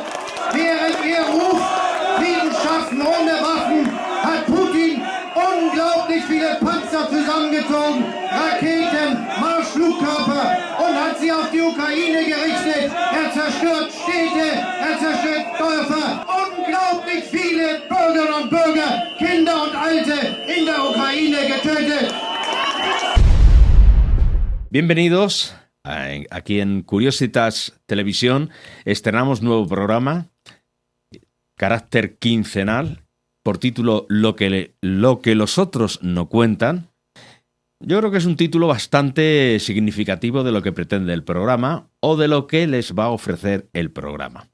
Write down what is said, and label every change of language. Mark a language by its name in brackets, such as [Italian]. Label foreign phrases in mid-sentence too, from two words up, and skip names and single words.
[German] Während er ruft, Frieden schaffen ohne Waffen, hat Putin unglaublich viele Panzer zusammengezogen, Raketen, Marschflugkörper und hat sie auf die Ukraine gerichtet. Er zerstört Städte, er zerstört Dörfer. Unglaublich viele Bürgerinnen und Bürger, Kinder und Alte in der Ukraine getötet. [Spanish] Bienvenidos. Aquí en Curiositas Televisión estrenamos nuevo programa, carácter quincenal, por título Lo que los otros no cuentan. Yo creo que es un título bastante significativo de lo que pretende el programa o de lo que les va a ofrecer el programa.